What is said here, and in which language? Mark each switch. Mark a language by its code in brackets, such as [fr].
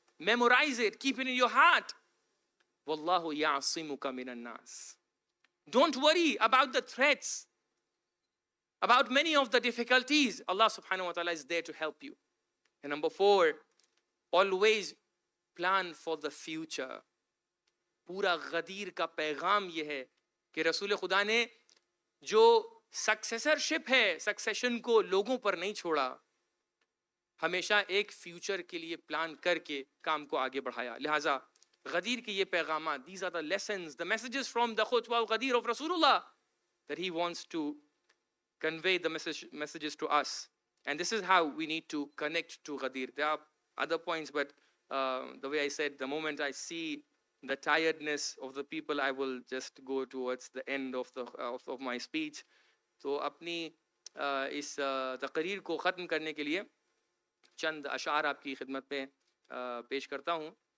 [en] Memorize it, keep it in your heart. [ar] Wallahu ya'asimuka minan nas. [en] Don't worry about the threats, about many of the difficulties. Allah subhanahu wa ta'ala is there to help you. And number 4, always plan for the future. [ur] پورا غدیر کا پیغام یہ ہے کہ رسول خدا نے جو سکسیسرشپ ہے، سکسیشن کو لوگوں پر نہیں چھوڑا، ہمیشہ ایک فیوچر کے لیے پلان کر کے کام کو آگے بڑھایا. لہٰذا غدیر کے یہ پیغامات, [en] these are the lessons, the messages from the khutbah al-Ghadir of Rasulullah, that he wants to convey the messages to us. And this is how we need to connect to Ghadir. There are other points, but the way I said, the moment I see the tiredness of the people, I will just go towards the end of my speech. [ur] تو اپنی اس تقریر کو ختم کرنے کے لیے چند اشعار آپ کی خدمت میں پیش کرتا ہوں.